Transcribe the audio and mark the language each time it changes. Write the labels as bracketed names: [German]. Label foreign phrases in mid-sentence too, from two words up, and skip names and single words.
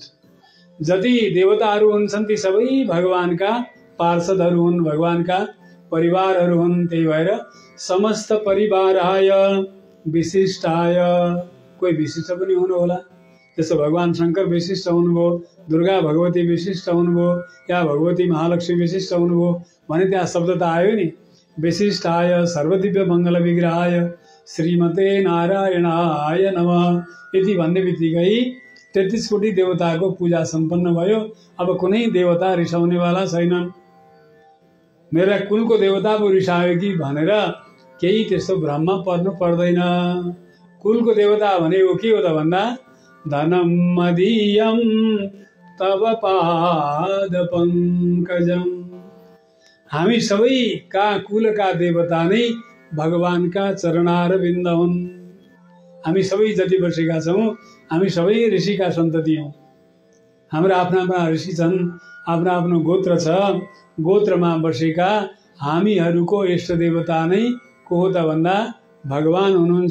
[Nepali] जति देवताहरू हुन्छन् ती सबै भगवानका पार्षदहरू हुन्, भगवानका परिवारहरू हुन्। त्यही भएर [Sanskrit] समस्त परिवाराय विशिष्टाय, [Nepali] कोही विशिष्ट पनि हुनु होला। जस्तो भगवान शंकर विशिष्ट हुनुभयो, दुर्गा भगवती विशिष्ट हुनुभयो, या भगवती महालक्ष्मी विशिष्ट हुनुभयो भने त्यहाँ शब्द त आयो नि। [Sanskrit] विशिष्टाय सर्वदिव्य मङ्गल विग्रहाय श्रीमते नारायणाय नमः [Nepali] यदि भन्ने बित्तिकै 33 कोटी देवताको पूजा सम्पन्न भयो। अब कुनै देवता रिसाउनेवाला छैनन्। मेरा कुलको देवता पो रिसायो कि भनेर केही त्यस्तो भ्रममा पर्नु पर्दैन। कुलको देवता भनेको के हो त भन्दा [Sanskrit] धनम मदीयम तव पाद पंकजम, [Nepali] हामी सबैका कुलका देवता नै भगवानका चरणारविन्द हुन्। हामी सबै जति बसेका छौँ हामी सबै ऋषिका सन्तति हौँ। हाम्रा आफ्ना आफ्ना ऋषि छन्, आफ्नो आफ्नो गोत्र छ। गोत्रमा बसेका हामीहरूको इष्ट देवता नै को हो त भन्दा भगवान हुनुहुन्छ।